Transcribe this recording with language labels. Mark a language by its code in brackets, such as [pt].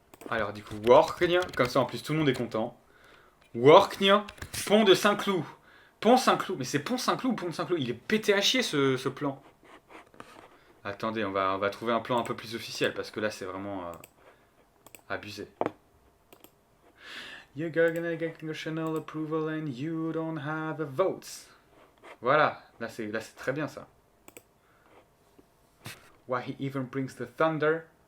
[fr] Alors du coup workgne, comme ça en plus tout le monde est content. Workgne, pont de Saint-Cloud. Pont Saint-Cloud, mais c'est Pont Saint-Cloud ou Pont de Saint-Cloud? Il est pété à chier ce plan. Attendez, on va trouver un plan un peu plus officiel parce que là c'est vraiment abusé. [en] You're gonna get congressional approval and you don't have the votes. [fr] Voilà, là c'est très bien ça. [en] Why he even brings the thunder.